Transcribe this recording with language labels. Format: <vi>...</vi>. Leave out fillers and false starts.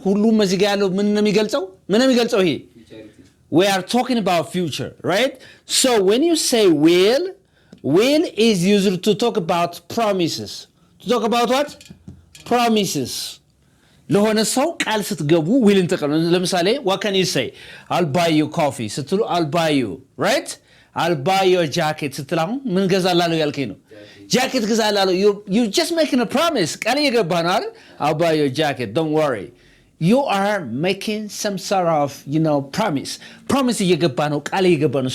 <am>ሁሉም እዚህ ጋር ያለው ምን ነው የሚገልጸው ይሄ?</am> <en>We are talking about future, right? So when you say will is used to talk about promises. To talk about what? Promises.</en> <am>ለሆነ ሰው ቃል ስትገቡ will እንጠቀም። ለምሳሌ</am> <en>what can you say? I'll buy you coffee ስትሉ I'll buy you, right? I'll buy you a jacket ስትሉ</en> <am>ምን ገዛላለሁ ያልከኝ ነው?</am> <en>jacket ገዛላለሁ. You just making a promise.</en> <am>ቃል እየገባህ ነው አይደል?</am> <en>I'll buy you a jacket, don't worry. You are making some sort of, you know, promise</en> <am>እየገባ ነው, ቃል እየገባ ነው.</am>